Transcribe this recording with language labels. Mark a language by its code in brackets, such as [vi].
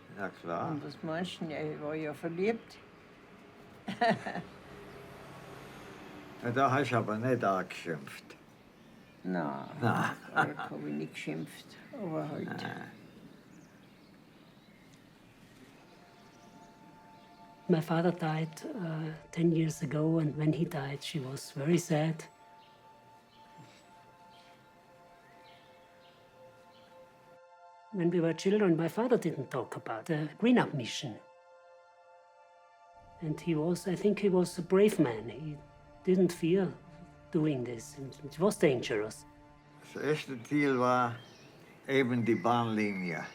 [de] ja klar. Und was meinst du? Er war ja verliebt. Ja, da hast du aber nicht angeschimpft. Nein, Nein. habe ich nicht geschimpft, aber halt. [en] My father died 10 years ago, and when he died, she was very sad. When we were children, my father didn't talk about the Greenup mission. And I think he was a brave man. He didn't fear doing this. It was dangerous. [de] Das erste Ziel war eben die Bahnlinie